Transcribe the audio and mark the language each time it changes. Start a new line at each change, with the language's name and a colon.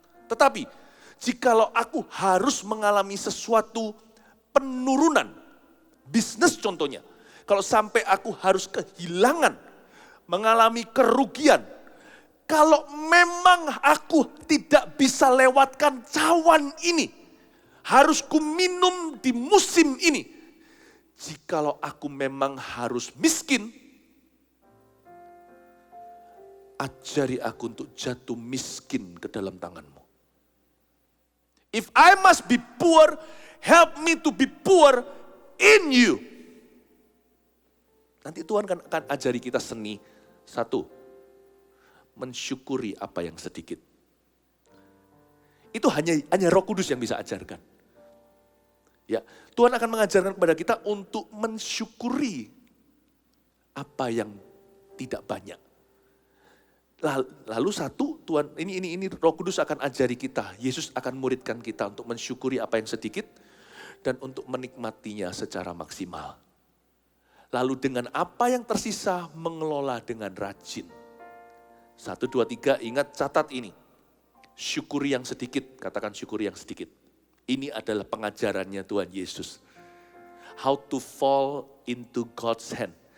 Indonesian: Tetapi, jikalau aku harus mengalami sesuatu penurunan, bisnis contohnya, kalau sampai aku harus kehilangan, mengalami kerugian, kalau memang aku tidak bisa lewatkan cawan ini, harus ku minum di musim ini. Jikalau aku memang harus miskin, ajari aku untuk jatuh miskin ke dalam tanganmu.
English: If I must be poor, help me to be poor in you.
Indonesian: Nanti Tuhan akan ajari kita seni. 1, mensyukuri apa yang sedikit. Itu hanya Roh Kudus yang bisa ajarkan. Ya, Tuhan akan mengajarkan kepada kita untuk mensyukuri apa yang tidak banyak. Lalu 1, Tuhan ini Roh Kudus akan ajari kita, Yesus akan muridkan kita untuk mensyukuri apa yang sedikit dan untuk menikmatinya secara maksimal. Lalu dengan apa yang tersisa mengelola dengan rajin. 1, 2, 3, ingat catat ini. Syukuri yang sedikit, katakan syukuri yang sedikit. Ini adalah pengajarannya Tuhan Yesus.
English: How to fall into God's hand.